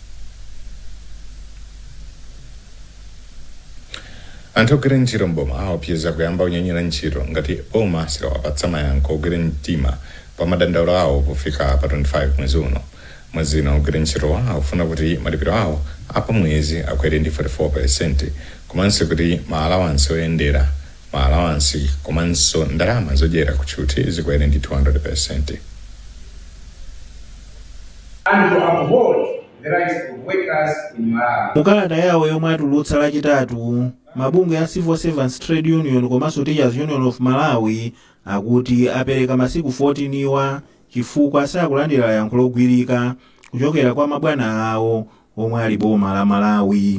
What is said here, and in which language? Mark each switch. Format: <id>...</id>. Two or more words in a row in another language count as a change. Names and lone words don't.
<ny>Anthu ogwira ntchito mboma aopseza kuyamba unyenyera ntchito ngati boma silawapatsa mayankho ogwira mtima pa madandaulo awo pofika pa 25 mwezi uno. Mwezi uno ogwira ntchito akufuna kuti malipiro awo apa mwezi akwere ndi 44%, komanso kuti maalawansi oyendera maalawansi komanso ndalama zodyera kutchuthi zikwere ndi 200%.</ny> <en>And to uphold the rights of workers in Malawi.</en> <ny>Mukalata yawo yomwe atulutsa lachitatu, mabungwe ya Civil Servants Trade Union komanso Teachers Union of Malawi akuti apereka masiku 14 iwa chifukwa sakulandira yankho logwirika kuchokera kwa mabwana awo omwe ali boma la Malawi.</ny>